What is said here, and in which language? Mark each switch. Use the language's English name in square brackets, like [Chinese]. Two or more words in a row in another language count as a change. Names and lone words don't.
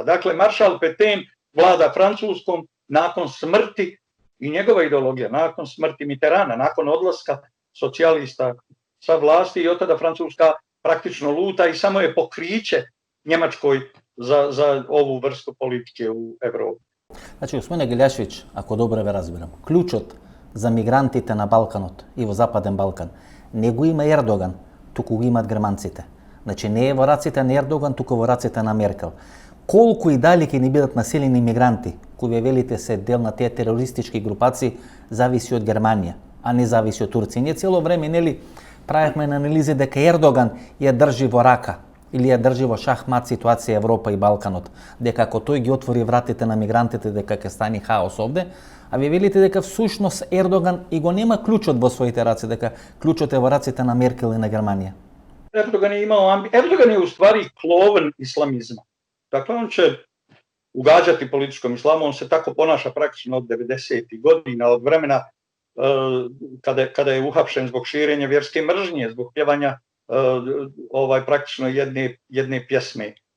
[Bosnian] Dakle, maršal Petain vlada Francuskom nakon smrti i njegova ideologija, nakon smrti Mitterranda, nakon odlaska socijalista sa vlasti i od tada Francuska praktično luta i samo je pokriće Njemačkoj za ovu vrstu politike u Evropi. [Macedonian] Значи, господине Giljašević, ако добро ве разбирам, клучот за мигрантите на Балканот и в Западен Балкан не го има Ердоган, туку го имат германците. Значи не е во раците на Ердоган, туку во раците на Меркел. Колку и дали ќе ни бидат населени мигранти, кои ве велите се дел на тие терористички групации, зависи од Германија, а не зависи од Турција. Ние цело време, нели, правихме анализи дека Ердоган ја држи во рака или ја држи во шахмат ситуација Европа и Балканот, дека ако тој ги отвори вратите на мигрантите, дека ќе стане хаос овде, а ви велите дека всушност Ердоган и го нема клучот во своите раце, дека клучот е во раците на Меркел и на Германија. [Bosnian] Erdogan je u stvari kloven islamizma. Dakle, on će ugađati političkom islamu, on se tako ponaša praktično od 90. godina, od vremena kada je uhapšen zbog širenja vjerske mržnje, zbog pjevanja praktično jedne pjesme.